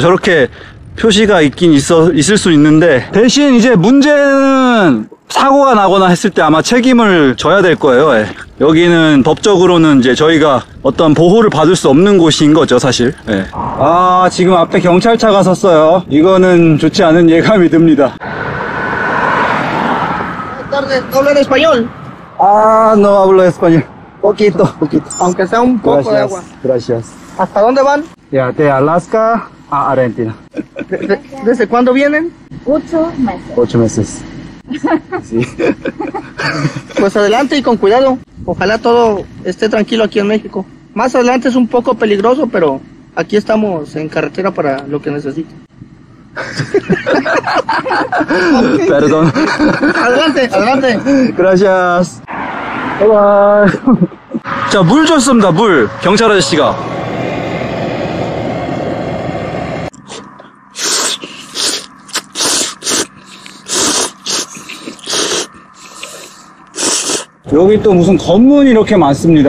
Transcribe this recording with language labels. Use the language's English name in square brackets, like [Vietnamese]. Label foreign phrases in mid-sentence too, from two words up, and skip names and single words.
[Korean] 저렇게 표시가 있긴 있을 수 있는데, 대신 이제 문제는 사고가 나거나 했을 때 아마 책임을 져야 될 거예요. 여기는 법적으로는 이제 저희가 어떤 보호를 받을 수 없는 곳인 거죠, 사실. 지금 앞에 경찰차가 섰어요. 이거는 좋지 않은 예감이 듭니다. [Spanish] ¿Hablan español? No hablo español. Poquito. Aunque sea un poco de agua. Gracias. ¿Hasta dónde van? Ya, de Alaska a Argentina. ¿Desde cuándo vienen? 8 meses. 8 meses. Sí. Pues adelante y con cuidado. Ojalá todo esté tranquilo aquí en México. Más adelante es un poco peligroso, pero aquí estamos en carretera para lo que necesiten. Perdón. Adelante. Gracias. Bye. [Korean] 자, 물 줬습니다. 물. 경찰 아저씨가. 여기 또 무슨 검문이 이렇게 많습니다.